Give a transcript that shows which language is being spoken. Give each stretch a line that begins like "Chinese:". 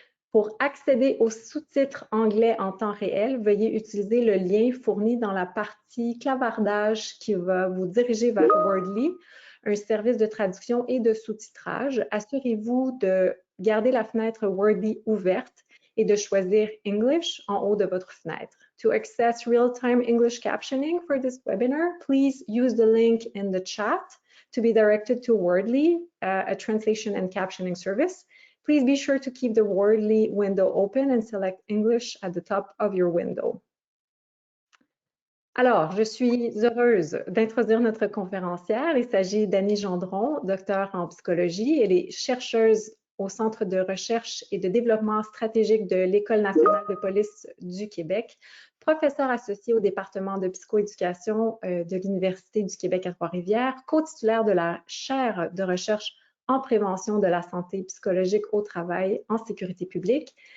French: Pour accéder aux sous-titres anglais en temps réel, veuillez utiliser le lien fourni dans la partie clavardage qui va vous diriger vers Wordly, un service de traduction et de sous-titrage. Assurez-vous de garder la fenêtre Wordly ouverte et de choisir English en haut de votre fenêtre.
English: To access real-time English captioning for this webinar, please use the link in the chat to be directed to Wordly, a translation and captioning service. Please be sure to keep the Wordly window open and select English at the top of your window.
French: Alors, je suis heureuse d'introduire notre conférencière. Il s'agit d'Annie Gendron, docteure en psychologie. Elle est chercheuse au Centre de recherche et de développement stratégique de l'École nationale de police du Québec, professeure associée au département de psychoéducation de l'Université du Québec à Trois-Rivières, co-titulaire de la chaire de recherche en prévention de la santé psychologique au travail en sécurité publique,